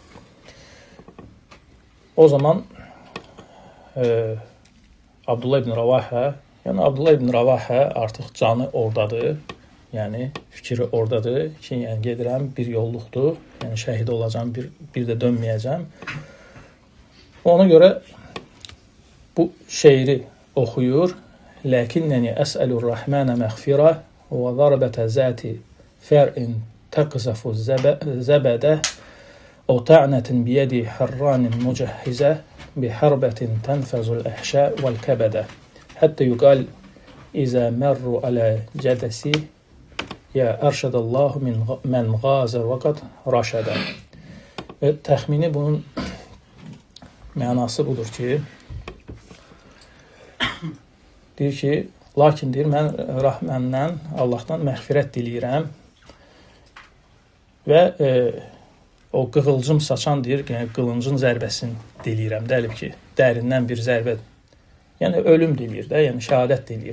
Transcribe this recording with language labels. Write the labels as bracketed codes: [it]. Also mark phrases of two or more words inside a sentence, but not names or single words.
[az] O zaman Abdullah ibn Rəvahə, yəni Abdullah ibn Rəvahə artıq canı oradadır, yəni fikri oradadır ki, yəni gedirəm, bir yolluqdur, yəni şəhid olacam, bir də dönməyəcəm. Ona görə bu şeiri oxuyur. [ar] لكنني أسأل الرحمن مغفرة وضربة ذات فرغ تقذف الزبدا أو طعنة بيد حران مجهزة بحربة تنفذ الأحشاء والكبدة حتى يقال إذا مروا على جدسي يا أرشد الله من غاز وقد رشدا. [az] Və təxmini bunun mənası budur ki, deyir ki, lakin deyir, mən Rəhməndən, Allahdan məğfirət diləyirəm və o qığılcım saçan deyir, yəni qılıncın zərbəsini diləyirəm, dəlib ki, dərindən bir zərbə, yəni ölüm diləyir də, yəni şəhadət diləyir.